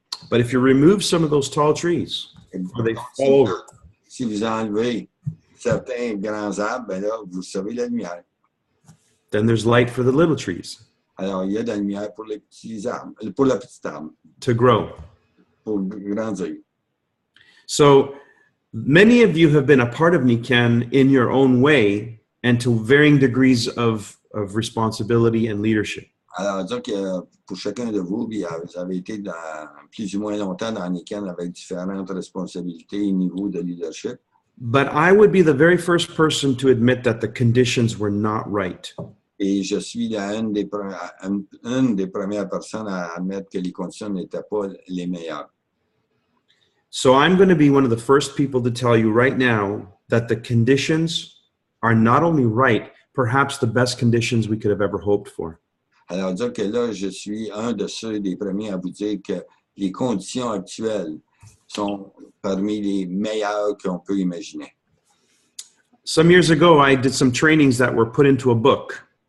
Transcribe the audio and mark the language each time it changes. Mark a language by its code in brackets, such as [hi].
[en] But if you remove some of those tall trees, or they fall over, [fr] Si vous enlevez certains grands arbres, ben là, vous savez la lumière. [en] then there's light for the little trees [fr] Alors, il y a de la lumière pour les petits arbres, pour la petite arbre, [en] to grow. [fr] pour grandir. [en] So many of you have been a part of Niken in your own way and to varying degrees of responsibility and leadership. [fr] Alors, disons que pour chacun de vous, vous avez été plus ou moins longtemps dans Niken avec différentes responsabilités et niveaux de leadership. [en] But I would be the very first person to admit that the conditions were not right. [fr] Et je suis une des premières personnes à admettre que les conditions n'étaient pas les meilleures. [en] So I'm going to be one of the first people to tell you right now that the conditions are not only right, perhaps the best conditions we could have ever hoped for. [fr] Alors, dire que là, je suis un de ceux des premiers à vous dire que les conditions actuelles sont parmi les meilleures qu'on peut imaginer. [en] Some years ago, I did some trainings that were put into a book.